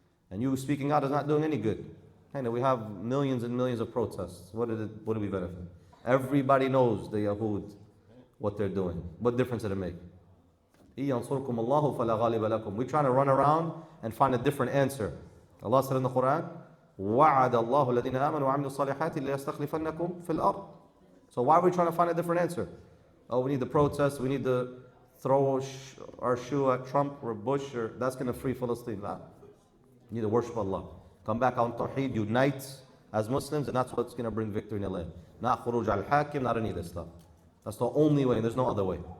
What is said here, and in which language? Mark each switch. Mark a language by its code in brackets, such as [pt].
[en] And you speaking out is not doing any good. We have millions and millions of protests. What do we benefit? Everybody knows the Yahud, what they're doing. What difference did it make? We're trying to run around and find a different answer. Allah said in the Quran, [ar] وَعَدَ اللَّهُ الَّذِينَ آمَنُوا وَعَمِلُوا الصَّالِحَاتِ لِيَسْتَخْلِفَنَّكُمْ فِي الْأَرْضِ. [en] So why are we trying to find a different answer? Oh, we need the protest, we need to throw our shoe at Trump or Bush, or that's going to free Palestine. Nah. You need to worship Allah. Come back on Tawheed, unite as Muslims, and that's what's going to bring victory in your land. Not khuruj al-hakim, not any of this stuff. That's the only way, there's no other way.